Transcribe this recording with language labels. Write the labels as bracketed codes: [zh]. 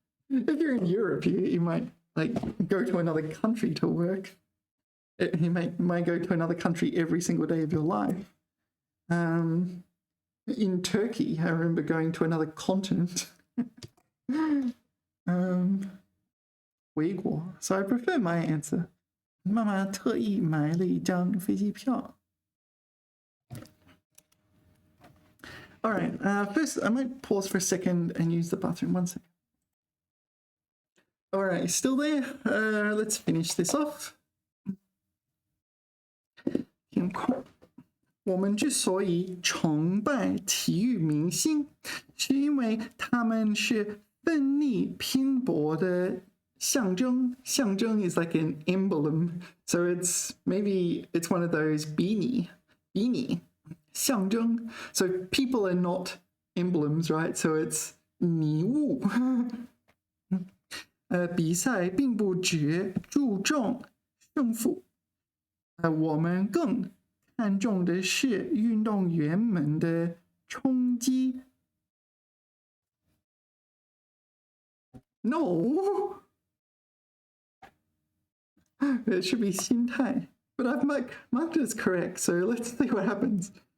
[en] If you're in Europe, you might like go to another country to work. You might go to another country every single day of your life. In Turkey, I remember going to another continent. 回国 So I prefer my answer. [zh] 妈妈特意买了一张飞机票。 [en] All right, first I might pause for a second and use the bathroom. 1 second. All right, still there? Let's finish this off. [zh] 填空。我们之所以崇拜体育明星，是因为他们是奋力拼搏的象征。 [en] 象征 is like an emblem, so maybe it's one of those beanie. 象征 So people are not emblems, right? So it's 迷雾。 [zh] 比赛并不只注重胜负，我们更看重的是运动员们的冲击。 [en] No, it should be 心态 but I've marked it as correct, so let's see what happens.